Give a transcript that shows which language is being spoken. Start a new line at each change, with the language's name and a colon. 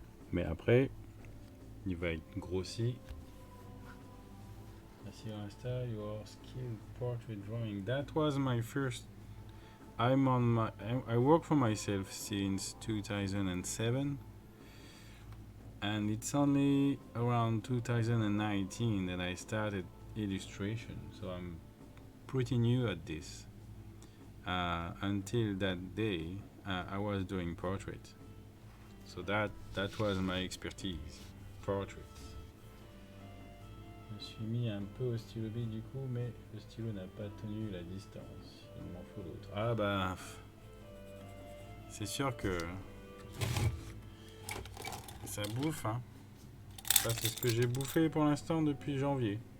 French: Mais après, il va être grossi.
English: I see on Insta your skilled portrait drawing. That was my first. I work for myself since 2007, and it's only around 2019 that I started illustration. So I'm pretty new at this. Until that day, I was doing portraits. So that was my expertise, portraits.
French: Je me suis mis un peu au stylo B du coup, mais le stylo n'a pas tenu la distance. Il m'en faut l'autre. Ah bah, c'est sûr que ça bouffe, hein. Ça c'est ce que j'ai bouffé pour l'instant depuis janvier.